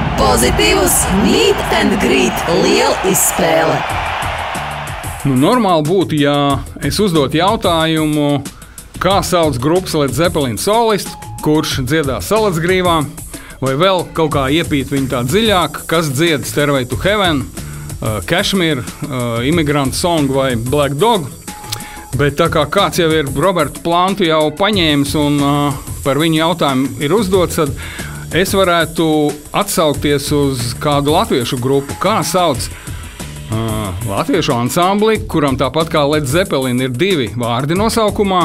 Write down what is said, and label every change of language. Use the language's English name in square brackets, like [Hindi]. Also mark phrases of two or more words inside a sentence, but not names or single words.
[Latvian] Pozitīvs [English] Meet and Greet [Latvian] liela izspēle. Normāli būtu, ja es uzdotu jautājumu, kā sauc grupas Led Zeppelin solistu, kurš dziedā Salacgrīvā, vai vēl kaut kā iepīt viņu tā dziļāk, kas dzied Stairway to Heaven, Kashmir, Immigrant Song vai Black Dog. Bet tā kā kāds jau ir Robertu Plantu jau paņēmis un par viņu jautājumu ir uzdots, tad es varētu atsaukties uz kādu latviešu grupu, kā sauc latviešu ansambli, kuram tāpat kā Led Zeppelin ir 2 vārdi nosaukumā.